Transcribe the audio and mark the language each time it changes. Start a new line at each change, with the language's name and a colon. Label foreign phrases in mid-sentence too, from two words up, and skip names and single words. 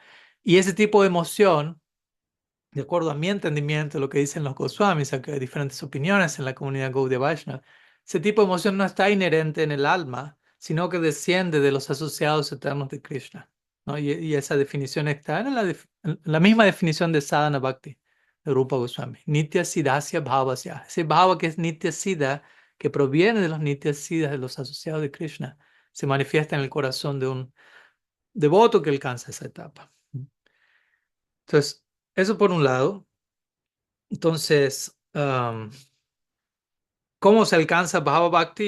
Spanish: Y ese tipo de emoción, de acuerdo a mi entendimiento, lo que dicen los Goswamis, aunque hay diferentes opiniones en la comunidad Gaudiya Vaishnava, ese tipo de emoción no está inherente en el alma, sino que desciende de los asociados eternos de Krishna, ¿no? Y esa definición está en la misma definición de
Sanskrit: साधन भक्ति
Spanish: de Rupa Goswami.
Sanskrit: नित्य सिद्धस्य भावस्य.
Spanish: Ese bhava que es
Sanskrit: नित्य सिद्ध,
Spanish: que proviene de los
Sanskrit: नित्य सिद्धस्
Spanish: de los asociados de Krishna, se manifiesta en el corazón de un devoto que alcanza esa etapa. Entonces, eso por un lado. Entonces, ¿cómo se alcanza
Sanskrit: भाव भक्ति?